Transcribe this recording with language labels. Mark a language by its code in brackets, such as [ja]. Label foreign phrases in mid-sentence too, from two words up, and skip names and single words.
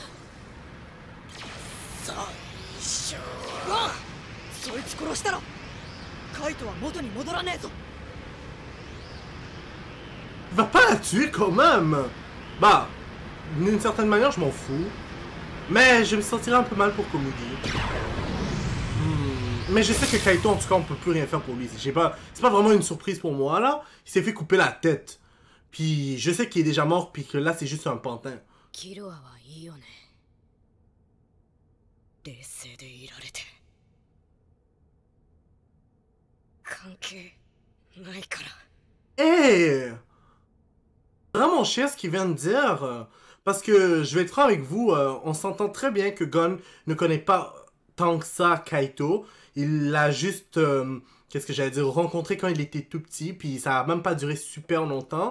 [ja] そいつ殺したらカイトは元に戻らねえぞ。 [fr] Il va pas la tuer quand même! Bah, d'une certaine manière, je m'en fous. Mais je me sentirais un peu mal pour Komugi. Mais je sais que Kaito, en tout cas, on peut plus rien faire pour lui. C'est pas vraiment une surprise pour moi, là. Il s'est fait couper la tête. Puis je sais qu'il est déjà mort, puis que là, c'est juste un pantin. [ja] キルアはいいよね。冷静でいられて。関係ないから。 [fr] Hey! Vraiment chiant ce qu'il vient de dire. Parce que, je vais être franc avec vous, on s'entend très bien que Gon ne connaît pas tant que ça Kaito. Il l'a juste, qu'est-ce que j'allais dire, rencontré quand il était tout petit, puis ça a même pas duré super longtemps.